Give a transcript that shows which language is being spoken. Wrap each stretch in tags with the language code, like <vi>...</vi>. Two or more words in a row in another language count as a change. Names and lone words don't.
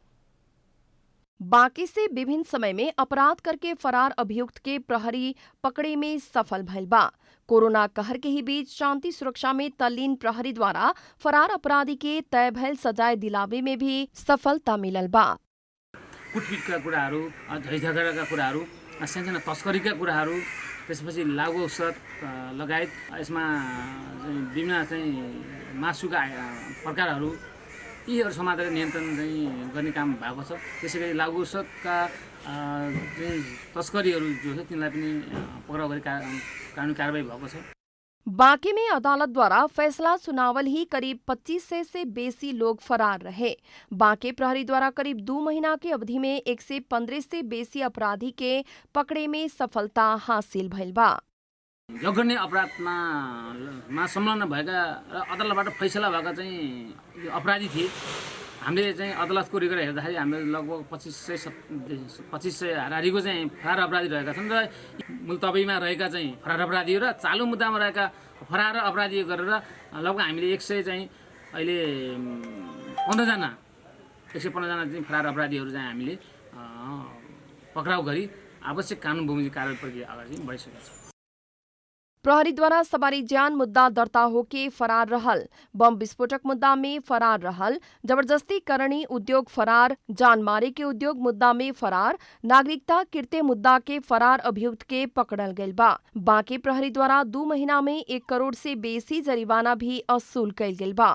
<bho>बाकी से विभिन्न समय में अपराध करके फरार अभियुक्त के प्रहरी पकड़े में सफल भइल बा। कोरोना कहर के ही बीच शांति सुरक्षा में तल्लीन प्रहरी द्वारा फरार अपराधी के तय भइल सजाय दिलावे में भी सफलता मिलल बा।</bho> <ne>कुटपिटका कुराहरू, झैझगडाका कुराहरू, सानसाना तस्करीका कुराहरू, त्यसपछि लागु औषध लगायत यसमा विभिन्न चाहिँ मासुका प्रकारहरू यीहरू समातेर नियन्त्रण चाहिँ गर्ने काम भएको छ। त्यसैगरी लागु औषधका तस्करीहरू जो छ तिनलाई पनि पक्राउ गरी कानुनी कारबाही भएको छ।</ne> <bho>बाकी में अदालत द्वारा फैसला सुनावल ही करीब 2500 से बेसी लोग फरार रहे। बाके प्रहरी द्वारा करीब 2 महीना की अवधि में 115 से बेसी अपराधी के पकड़े में सफलता हासिल भइल बा।</bho> <ne>जघन्य अपराधमा संलग्न भएका र अदालतबाट फैसला भएका चाहिँ अपराधी थिए। हामीले चाहिँ अदालतको रिकर्ड हेर्दाखेरि हामीले लगभग 2500 हाराहारीको चाहिँ फरार अपराधी रहेका छन् र मुलतबीमा रहेका चाहिँ फरार अपराधी र चालु मुद्दामा रहेका फरार अपराधी गरेर लगभग हामीले 100 चाहिँ अहिले 15 जना चाहिँ फरार अपराधीहरू चाहिँ हामीले पक्राउ गरी आवश्यक कानुन बमोजिम कारबाही प्रक्रिया अगाडि बढिसकेका छौँ।</ne> <bho>प्रहरी द्वारा सवारी जान मुद्दा दर्ता होके फरार रहल, बम विस्फोटक मुद्दा में फरार रहल, जबरदस्ती करणी उद्योग फरार, जान मारे के उद्योग मुद्दा में फरार, नागरिकता किरते मुद्दा के फरार अभियुक्त के पकड़ल गइल बा। बाकी प्रहरी द्वारा 2 महीना में 1 करोड़ से बेसी जरिमाना भी वसूल कइल गइल बा।</bho>